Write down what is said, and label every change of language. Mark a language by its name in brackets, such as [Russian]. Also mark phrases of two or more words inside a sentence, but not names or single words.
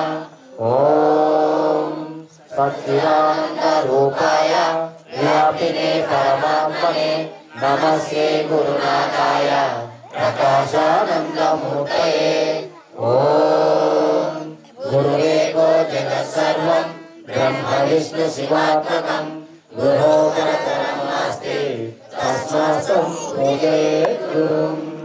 [Sanskrit] ఓం సచ్చిదానంద రూపాయ వ్యాపినే పరమాత్మనే నమస్తే గురునాథాయ ప్రకాశానందమూర్తయే ఓం గురురేకో జగత్సర్వం బ్రహ్మ విష్ణు శివాత్మకం గురోపరతరం నాస్తి తస్మై अस्माकं पूजयेत् गुरुम्